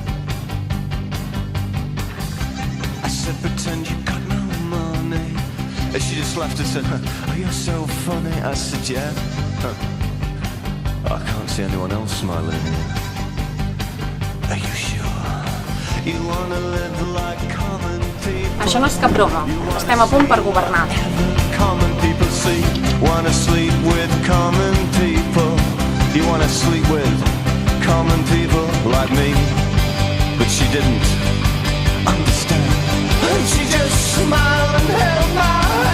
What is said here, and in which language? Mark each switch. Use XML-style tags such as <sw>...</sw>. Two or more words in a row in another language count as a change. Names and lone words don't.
<en>I said, pretend you got no money. And she just laughed and said, oh, you're so funny. I said, yeah. I can't see anyone else smiling here. Are you sure? You wanna live like common people.</en> <ca>Això no és cap broma. Estem a punt per governar.</ca> <en>Common people see, wanna sleep with common people. You wanna sleep with common people like me. But she didn't understand. And she just smiled and held my</en>